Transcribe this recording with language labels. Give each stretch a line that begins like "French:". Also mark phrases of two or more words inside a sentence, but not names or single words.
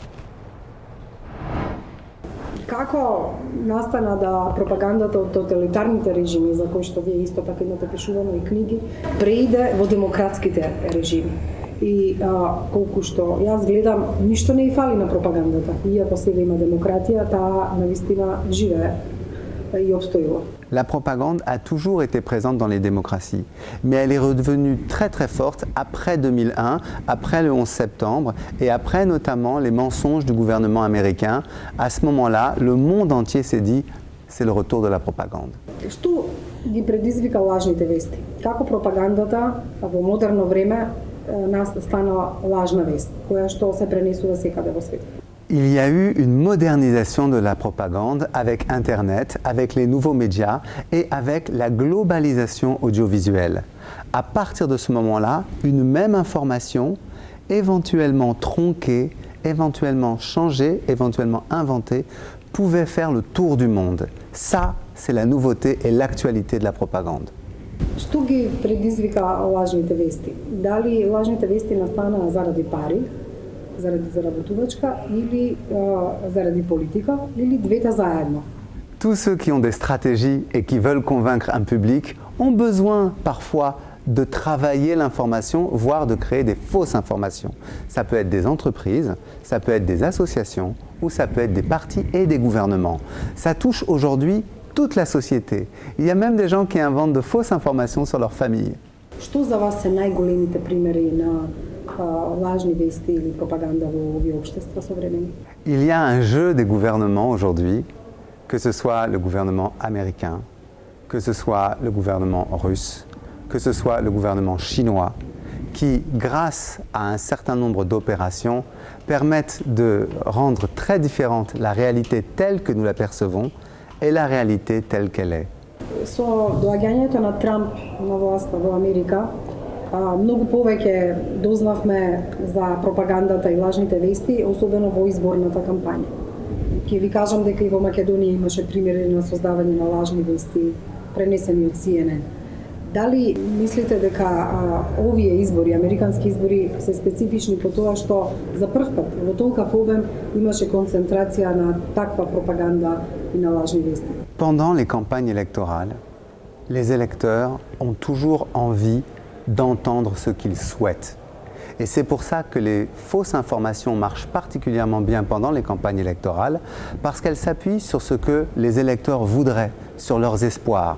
Macedonian: Како настана да пропагандата од тоталитарните режими, за кои што вие исто така имате пишувано и книги, преиде во демократските режими? И колку што јас гледам, ништо не и фали на пропагандата. Иако сега има демократија, таа навистина живее и обстоила.
French: La propagande a toujours été présente dans les démocraties, mais elle est redevenue très très forte après 2001, après le 11 septembre et après notamment les mensonges du gouvernement américain. À ce moment-là, le monde entier s'est dit c'est le retour de la propagande.
Macedonian: Што ги предизвика лажните вести? Како пропагандата во модерно време стана лажна вест, која што се пренесува секаде во светот?
French: Il y a eu une modernisation de la propagande avec Internet, avec les nouveaux médias et avec la globalisation audiovisuelle. À partir de ce moment-là, une même information, éventuellement tronquée, éventuellement changée, éventuellement inventée, pouvait faire le tour du monde. Ça, c'est la nouveauté et l'actualité de la propagande.
Macedonian: Што ги предизвика лажните вести? Дали лажните вести настанаа заради пари, заради заработувачка или заради политика, или двете заедно?
French: Tous ceux qui ont des stratégies et qui veulent convaincre un public ont besoin parfois de travailler l'information, voire de créer des fausses informations. Ça peut être des entreprises, ça peut être des associations, ou ça peut être des partis et des gouvernements. Ça touche aujourd'hui toute la société. Il y a même des gens qui inventent de fausses informations sur leur famille.
Macedonian: Што за вас се најголемите примери на лажни вести или пропаганда во овие општества современи?
French: Il y a un jeu des gouvernements aujourd'hui, que ce soit le gouvernement américain, que ce soit le gouvernement russe, que ce soit le gouvernement chinois, qui, grâce à un certain nombre d'opérations, permettent de rendre très différente la réalité telle que nous la percevons et la réalité telle qu'elle est.
Macedonian: Со доаѓањето на Трамп на власта во Америка, многу повеќе дознавме за пропагандата и лажните вести, особено во изборната кампања. Ќе ви кажам дека и во Македонија имаше примери на создавање на лажни вести пренесени од CNN. Дали мислите дека овие избори, американски избори, се специфични по тоа што за прв пат во толков обем имаше концентрација на таква пропаганда и на лажни вести?
French: Pendant les campagnes électorales, les électeurs ont toujours envie d'entendre ce qu'ils souhaitent. Et c'est pour ça que les fausses informations marchent particulièrement bien pendant les campagnes électorales, parce qu'elles s'appuient sur ce que les électeurs voudraient, sur leurs espoirs.